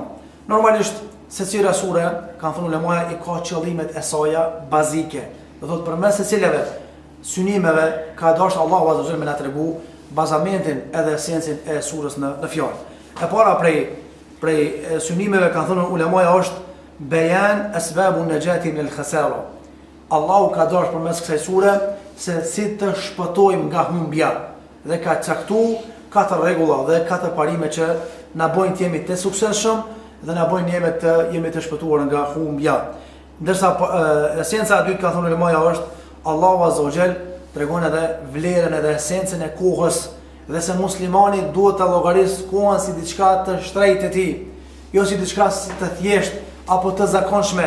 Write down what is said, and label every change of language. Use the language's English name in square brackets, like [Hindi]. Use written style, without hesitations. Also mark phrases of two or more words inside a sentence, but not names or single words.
[Albanian] Normalisht secila sure, kanë thënë ulemaja, i ka qëllimet e saja bazike. Do thotë përmes secilave synimeve ka dashur [Arabic] الله عز وجل [Albanian] me na tregu bazamentin edhe esencën e surës në fjalë. E para prej synimeve kanë thënë ulemaja është [Arabic] بيان أسباب النجاة من الخسارة. [Albanian] Allahu ka dashur përmes kësaj sure se si të shpëtojmë nga humbja dhe ka caktuar 4 rregulla dhe 4 parime që na bojnë të jemi të suksesshëm dhe na bojnë jemi të shpëtuar nga humbja. Ndërsa esenca e dytë ka thonë ulemaja është [Arabic] الله عز وجل [Albanian] tregon edhe vlerën edhe esencën e kohës dhe se muslimani duhet ta llogarisë kohën si diçka të shtrenjtë të tij, jo si diçka të thjeshtë apo të zakonshme.